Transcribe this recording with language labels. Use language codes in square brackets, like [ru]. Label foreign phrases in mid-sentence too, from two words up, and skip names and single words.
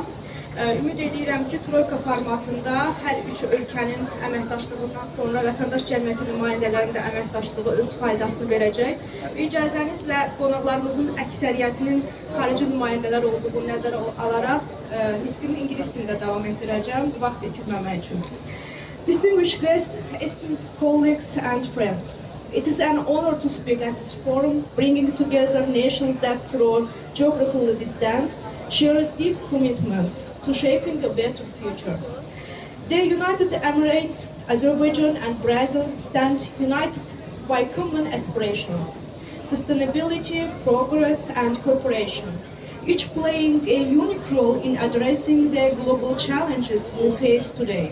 [az] Ümid edirəm ki, Troika formatında hər 3 ölkənin əməkdaşlığından sonra vətəndaş cəmiyyəti nümayəndələrinin də əməkdaşlığı öz faydasını verəcək. İcazənizlə qonaqlarımızın əksəriyyətinin xarici nümayəndələr olduğunu nəzərə alaraq nitqimi ingilis dilində davam etdirəcəm, vaxt itirməmək üçün. [en] Distinguished guests, esteemed colleagues and friends, it is an honor to speak at this forum, bringing together nations that through geographically distant share deep commitments to shaping a better future. The United Emirates, Azerbaijan and Brazil stand united by common aspirations, sustainability, progress and cooperation, each playing a unique role in addressing the global challenges we face today.